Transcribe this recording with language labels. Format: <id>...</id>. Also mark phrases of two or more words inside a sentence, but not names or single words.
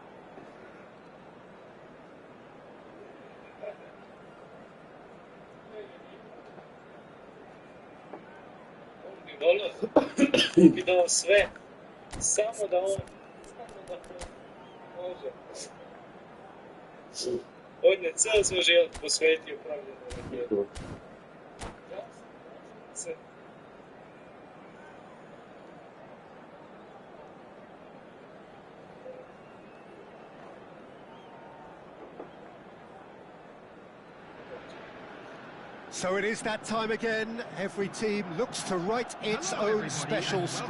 <hr>On bi volio, on bi dao sve, samo da on može. On je cijel svoj život posvetio pravljenju raketa. Sve.</hr> <en>So it is that time again. Every team looks to write its own special script.</en>